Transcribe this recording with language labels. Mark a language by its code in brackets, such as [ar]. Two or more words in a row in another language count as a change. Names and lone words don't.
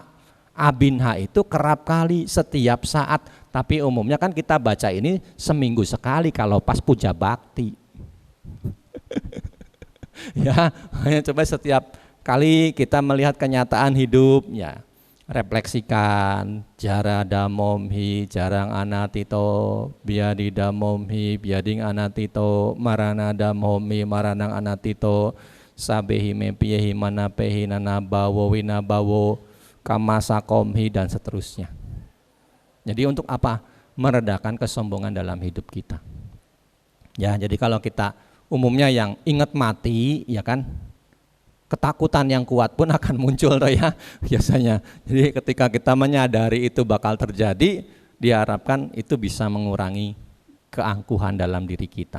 [id] Abinha itu kerap kali, setiap saat. Tapi umumnya kan kita baca ini seminggu sekali kalau pas puja bakti. Ya, hanya coba setiap kali kita melihat kenyataan hidup, ya refleksikan [pi] jara damomhi jarang anatito biadi damomhi biading anatito marana damomhi maranang anatito sabehi mepiyehi manapehi nanabawo winabawo kamasakomhi [id] dan seterusnya. Jadi untuk apa? Meredakan kesombongan dalam hidup kita. Ya, jadi kalau kita umumnya yang ingat mati, ya kan, ketakutan yang kuat pun akan muncul toh ya biasanya. Jadi ketika kita menyadari itu bakal terjadi, diharapkan itu bisa mengurangi keangkuhan dalam diri kita.